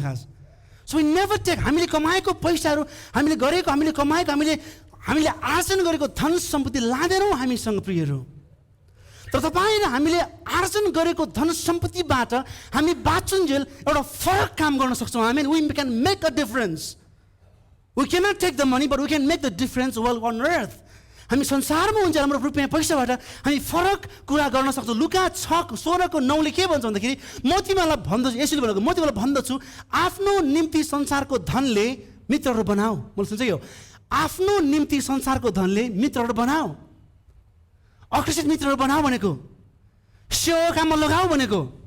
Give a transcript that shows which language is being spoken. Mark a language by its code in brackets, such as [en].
[ne] खास [en] So we never take. [ne] हामीले कमाएको पैसाहरू हामीले गरेको हामीले कमाएको हामीले आर्जन गरेको धन सम्पत्ति लाँदैनौँ हामीसँग प्रियहरू। तर तपाईँ र हामीले आर्जन गरेको धन सम्पत्तिबाट हामी बाँचुन्जेल एउटा फरक काम गर्न सक्छौँ। [en] हामी we can make a difference. We can not take the money but we can make the difference well on earth. [ne] हामी संसारमा हुन्छ हाम्रो रुपियाँ पैसाबाट हामी फरक कुरा गर्न सक्छौँ। लुका 6:16-9 के भन्छ भन्दाखेरि म तिमीहरूलाई भन्दछु, यसरी भनेको म तिमीलाई भन्दछु आफ्नो निम्ति संसारको धनले मित्रहरू बनाऊ। मलाई सुन्छ यो, आफ्नो निम्ति संसारको धनले मित्रहरू बनाऊ, अकृषित मित्रहरू बनाऊ भनेको, सेवा काममा लगाऊ भनेको।